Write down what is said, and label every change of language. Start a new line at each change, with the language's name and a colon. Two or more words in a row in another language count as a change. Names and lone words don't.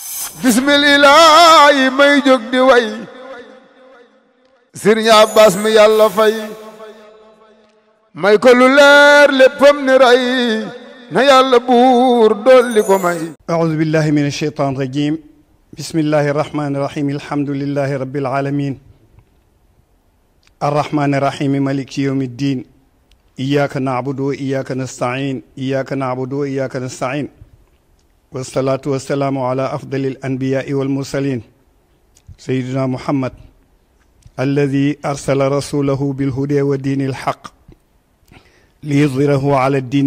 Wolof: bismillaahi may jóg di way Sëriñ Abbas mi yàlla fay may ko lu leer léppam ni ray na yàlla buur dolli ko may
Arabic: أعوذ بالله من الشيطان الرجيم بسم الله الرحمن الرحيم الحمد لله رب العالمين الرحمن الرحيم مالك يوم الدين إياك نعبد وإياك نستعين إياك نعبد وإياك نستعين والصلاة والسلام على أفضل الأنبياء والمرسلين سيدنا محمد الذي أرسل رسوله بالهدى ودين الحق ليظهره على الدين